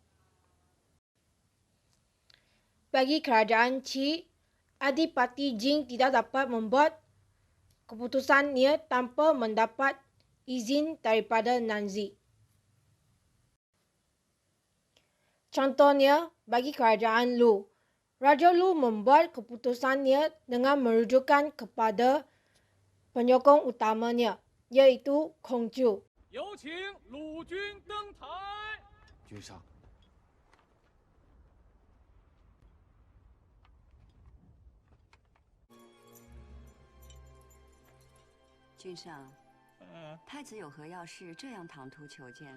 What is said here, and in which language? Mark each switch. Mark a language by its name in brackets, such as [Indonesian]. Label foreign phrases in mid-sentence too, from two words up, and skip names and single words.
[Malay] Bagi kerajaan Qi, Adipati Jing tidak dapat membuat keputusannya tanpa mendapat izin daripada Nanzi. Contohnya, bagi kerajaan Lu, Raja Lu membuat keputusannya dengan merujukan kepada penyokong utamanya, iaitu Kongju. [Chinese] 有请鲁军登台。君上，君上，太子有何要事这样唐突求见？